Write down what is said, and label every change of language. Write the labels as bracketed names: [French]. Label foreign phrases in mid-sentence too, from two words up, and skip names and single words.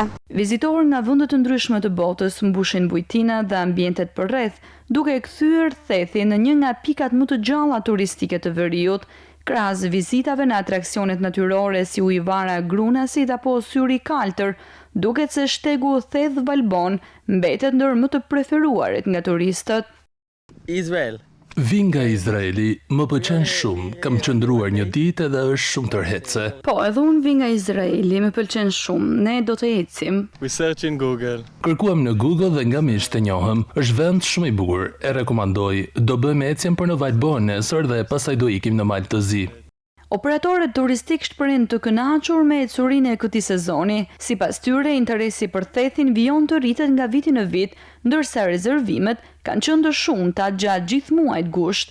[Albanian] Vizitorë nga vende të ndryshme të botës mbushin bujtina dhe ambientet përreth, duke kthyer Thethin në një nga pikat më të gjalla turistike të veriut, krahas vizitave në atraksionet natyrore si ujvara Grunasit apo Syri i Kaltër, duket se shtegu Theth Valbon mbetet ndër më të preferuarit nga turistët. Izrael. Vi nga Izraeli, më pëlqen shumë, kam qëndruar një ditë edhe është shumë tërheqëse. Po, edhe unë vi nga Izraeli, më pëlqen shumë, ne do të ecim. [English] We search in Google. [Albanian] Kërkuam në Google dhe nga miqtë e njohëm, është vend shumë i bukur, e rekomandoj. Do bëjmë ecjen për në Valbon nesër dhe pastaj do ikim në mal të zi. Operatorët turistik shprehin të kënaqur me ecurinë e këtij sezoni. Sipas tyre, interesi për Thethin vijon të rritet nga viti në vit, ndërsa rezervimet kanë qenë të shumta gjatë gjithë muajit gusht.